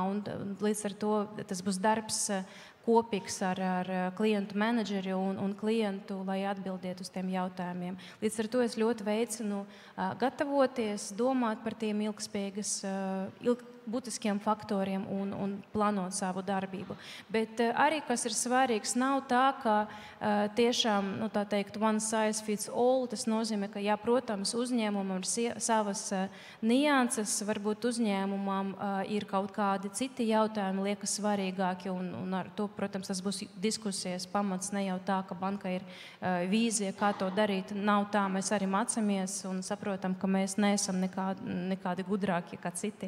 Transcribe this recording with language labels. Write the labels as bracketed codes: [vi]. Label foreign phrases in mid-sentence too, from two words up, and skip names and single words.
[lv] Un līdz ar to tas būs darbs kopīgs ar klientu menedžeri un klientu, lai atbildētu uz tiem jautājumiem. Līdz ar to es ļoti veicinu gatavoties, domāt par tiem būtiskiem faktoriem un plānot savu darbību. Bet arī, kas ir svarīgs, nav tā, ka tiešām, tā teikt, [en] one size fits all. [lv] Tas nozīmē, ka, jā, protams, uzņēmumam ir savas nianses, varbūt uzņēmumam ir kaut kādi citi jautājumi, liekas svarīgāki, un ar to, protams, tas būs diskusijas pamats, ne jau tā, ka banka ir vīzija, kā to darīt. Nav tā, mēs arī mācāmies un saprotam, ka mēs neesam nekādi gudrāki kā citi.